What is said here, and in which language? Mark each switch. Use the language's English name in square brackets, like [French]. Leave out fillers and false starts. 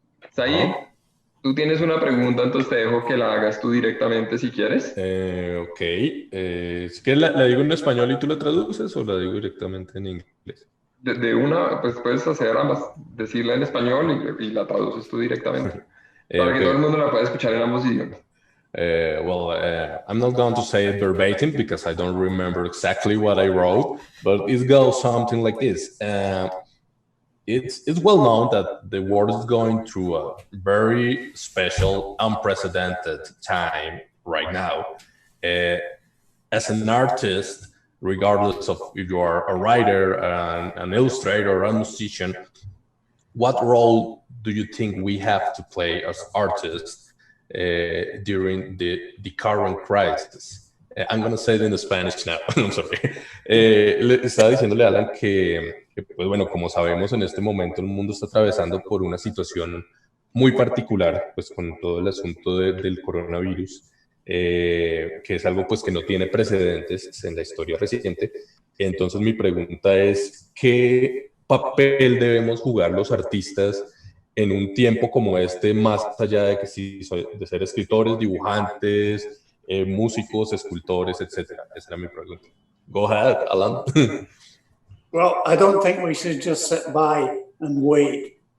[Spanish] Said, tú tienes una pregunta, entonces te dejo que la hagas tú directamente si quieres. Ok. Si quieres, la digo en español y tú la traduces o la digo directamente en inglés. De una, pues puedes hacer ambas, decirla en español y la traduces tú directamente, para que todo el Okay. mundo la pueda escuchar en ambos idiomas. [English] I'm not going to say it verbatim because I don't remember exactly what I wrote, but it goes something like this. It's well known that the world is going through a very special, unprecedented time right now. As an artist, regardless of if you are a writer, an illustrator, or a musician, what role do you think we have to play as artists during the current crisis? I'm going to say it in Spanish now. I'm sorry. [Spanish] Le estaba diciéndole a Alan que, pues bueno, como sabemos, en este momento el mundo está atravesando por una situación muy particular, pues con todo el asunto del coronavirus, que es algo pues que no tiene precedentes en la historia reciente. Entonces mi pregunta es, ¿qué papel debemos jugar los artistas en un tiempo como este, más allá de que si de ser escritores, dibujantes, músicos, escultores, etcétera? Esa era mi pregunta. [English] Go ahead, Alan. Well, I don't think we should just sit by and wait.